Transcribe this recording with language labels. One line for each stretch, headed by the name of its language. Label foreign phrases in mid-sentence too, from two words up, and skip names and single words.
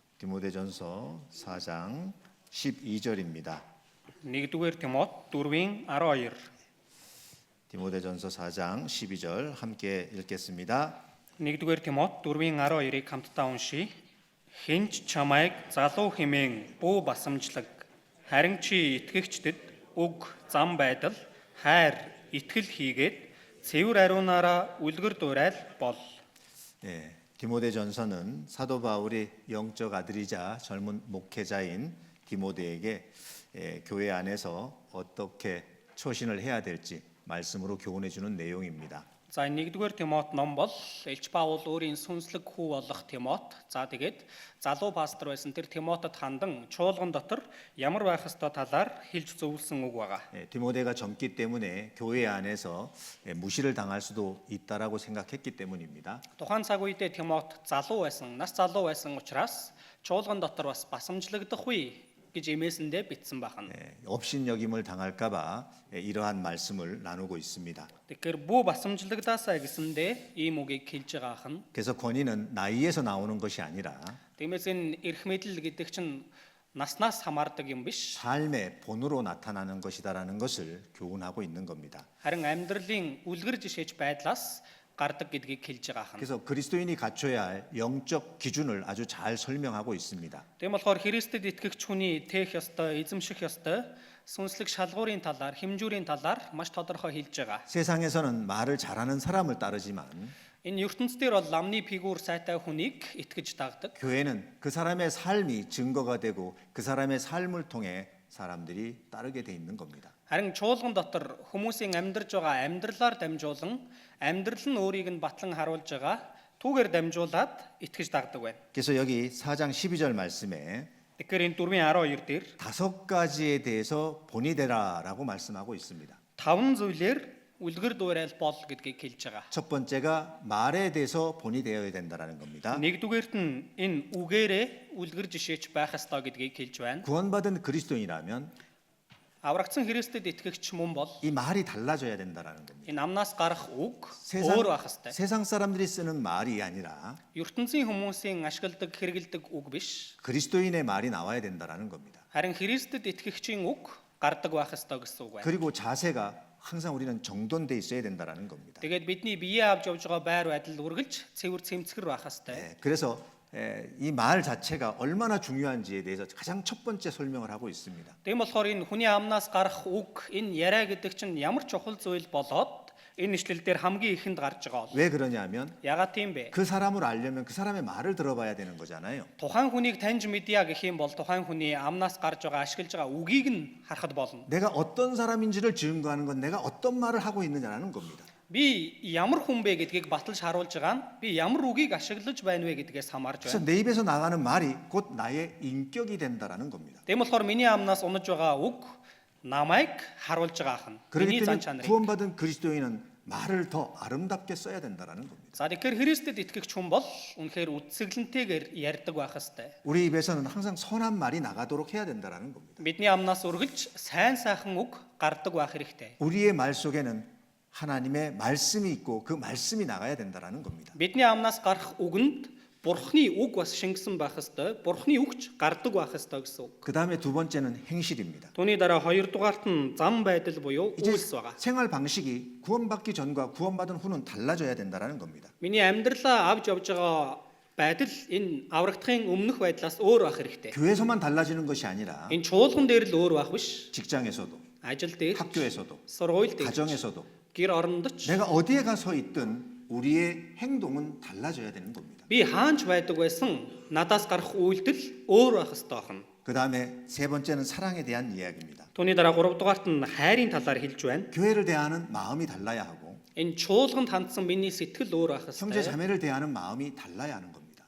Korean: 디모데전서 4장 12절입니다.
Mongolian: 1-р Тимот 4:12.
Korean: 디모데전서 4장 12절 함께 읽겠습니다.
Mongolian: 1-р Тимот 4:12-ыг хамтдаа уншийе. Хинч чамайг залуу хэмээн бүү басамжлаг. Харин чи итгэгчдэд уг зам байдал, хайр, итгэл хийгээд цэвэр ариунаараа үлгэр дуурайл бол.
Korean: 네, 디모데전서는 사도 바울이 영적 아들이자 젊은 목회자인 디모데에게 교회 안에서 어떻게 처신을 해야 될지 말씀으로 교훈해 주는 내용입니다.
Mongolian: За 1-р Тимот ном бол Илч Паул өөрийн сүнслэг хүү болох Тимот. За тэгээд залуу пастор байсан тэр Тимотод хандан чуулган дотор ямар байх ёстой талаар хэлж зөвлөсөн үг байгаа.
Korean: 디모데가 젊기 때문에 교회 안에서 무시를 당할 수도 있다라고 생각했기 때문입니다.
Mongolian: Тухайн цаг үедээ Тимот залуу байсан, нас залуу байсан учраас чуулган дотор бас басамжлагдах үе гэж эмээсэндээ битсэн байна.
Korean: 업신여김을 당할까봐 이러한 말씀을 나누고 있습니다.
Mongolian: Тэгэхээр бүү басамжлагдаасаа гэсэндээ ийм үгийг хэлж байгаа хан.
Korean: 그래서 권위는 나이에서 나오는 것이 아니라
Mongolian: Тиймээс энэ эрх мэдэл гэдэг чинь наснаас хамаардаг юм биш.
Korean: 삶의 본으로 나타나는 것이다라는 것을 교훈하고 있는 겁니다.
Mongolian: Харин амьдралын үлгэр жишээж байдлаас гардаг гэдгийг хэлж байгаа хан.
Korean: 그래서 그리스도인이 갖춰야 할 영적 기준을 아주 잘 설명하고 있습니다.
Mongolian: Тийм болохоор Христэд итгэгч хүний тээх ёстой, эзэмших ёстой сүнслэг шалгуурын талаар, хэмжүүрийн талаар маш тодорхой хэлж байгаа.
Korean: 세상에서는 말을 잘하는 사람을 따르지만
Mongolian: Энэ ертөнцийн бол ламны фигур сайтай хүнийг итгэж дагдаг.
Korean: 교회는 그 사람의 삶이 증거가 되고 그 사람의 삶을 통해 사람들이 따르게 돼 있는 겁니다.
Mongolian: Харин чуулган дотор хүмүүсийн амьдарч байгаа амьдралаар дамжуулан амьдрал нь өөрийг нь батлан харуулж байгаа түүгээр дамжуулаад итгэж дагдаг байна.
Korean: 그래서 여기 4장 12절 말씀에
Mongolian: Тэгэхээр энэ 4:12 дээр
Korean: 5가지에 대해서 본이 되라라고 말씀하고 있습니다.
Mongolian: 5 зүйлээр үлгэр дуурайл бол гэдгийг хэлж байгаа.
Korean: 첫 번째가 말에 대해서 본이 되어야 된다라는 겁니다.
Mongolian: Нэгдүгээрт нь энэ үгээрээ үлгэр жишээч байх ёстой гэдгийг хэлж байна.
Korean: 구원받은 그리스도인이라면
Mongolian: Аврагдсан Христэд итгэгч мөн бол
Korean: 이 말이 달라져야 된다라는 겁니다.
Mongolian: энэ амнаас гарах үг өөр байх ёстой.
Korean: 세상 사람들이 쓰는 말이 아니라
Mongolian: ертөнцийн хүмүүсийн ашигладаг, хэрэгэлдэг үг биш.
Korean: 그리스도인의 말이 나와야 된다라는 겁니다.
Mongolian: Харин Христэд итгэгчийн үг гардаг байх ёстой гэсэн үг байна.
Korean: 그리고 자세가 항상 우리는 정돈돼 있어야 된다라는 겁니다.
Mongolian: Тэгээд бидний биеэ авч явж байгаа байр байдал үргэлж цэвэр цэмцгэр байх ёстой.
Korean: 그래서 이 말 자체가 얼마나 중요한지에 대해서 가장 첫 번째 설명을 하고 있습니다.
Mongolian: Тийм болохоор энэ хүний амнаас гарах үг, энэ яриа гэдэг чинь ямар чухал зүйл болоод энэ ишлэл дээр хамгийн ихэнд гарч байгаа бол.
Korean: 왜 그러냐면
Mongolian: Ягаад тийм бэ?
Korean: 그 사람을 알려면 그 사람의 말을 들어봐야 되는 거잖아요.
Mongolian: Тухайн хүнийг таньж мэдъя гэх юм бол тухайн хүний амнаас гарч байгаа, ашиглаж байгаа үгийг нь харахад болно.
Korean: 내가 어떤 사람인지를 증거하는 건 내가 어떤 말을 하고 있느냐라는 겁니다.
Mongolian: Би ямар хүн бэ гэдгийг баталж харуулж байгаа нь би ямар үгийг ашиглаж байна вэ гэдгээс хамаарж
Korean: 그래서
Mongolian: байна.
Korean: 내 입에서 나가는 말이 곧 나의 인격이 된다라는 겁니다.
Mongolian: Тийм болохоор миний амнаас унаж байгаа үг намайг харуулж байгаа хан.
Korean: 그렇기
Mongolian: Миний
Korean: 때문에
Mongolian: зан чанарыг.
Korean: 구원받은 그리스도인은 말을 더 아름답게 써야 된다라는 겁니다.
Mongolian: За тэгэхээр Христэд итгэгч хүн бол үнэхээр үтсгэлэнтэйгээр ярьдаг байх хэвээр.
Korean: 우리 입에서는 항상 선한 말이 나가도록 해야 된다라는 겁니다.
Mongolian: Бидний амнаас үргэлж сайн сайхан үг гардаг байх хэрэгтэй.
Korean: 우리의 말 속에는 하나님의 말씀이 있고 그 말씀이 나가야 된다라는 겁니다.
Mongolian: Бидний амнаас гарах үгэнд Бурхны үг бас шингэсэн байх хэвээр. Бурхны үгч гардаг байх хэвээр гэсэн үг.
Korean: 그 다음에 두 번째는 행실입니다.
Mongolian: Түүний дараа хоёрдугаарт нь зам байдал буюу
Korean: 이제
Mongolian: үйлс байгаа.
Korean: 생활 방식이 구원받기 전과 구원받은 후는 달라져야 된다라는 겁니다.
Mongolian: Миний амьдралаа авч явж байгаа байдал энэ аврагдахын өмнөх байдлаас өөр байх хэрэгтэй.
Korean: 교회에서만 달라지는 것이 아니라
Mongolian: Энэ чуулган дээр л өөр байх биш.
Korean: 직장에서도
Mongolian: Ажил дээр,
Korean: 학교에서도
Mongolian: сургууль дээр,
Korean: 가정에서도
Mongolian: гэр орондоч
Korean: 내가 어디에 가서 있든 우리의 행동은 달라져야 되는 겁니다.
Mongolian: би хаанч байдаг байсан надаас гарах үйлдэл өөр байх ёстой байна.
Korean: 그 다음에 세 번째는 사랑에 대한 이야기입니다.
Mongolian: Түүний дараа 3 дугаарт нь хайрын талаар хэлж байна.
Korean: 교회를 대하는 마음이 달라야 하고
Mongolian: Энэ чуулганд хандсан миний сэтгэл өөр байх
Korean: 형제
Mongolian: ёстой.
Korean: 자매를 대하는 마음이 달라야 하는 겁니다.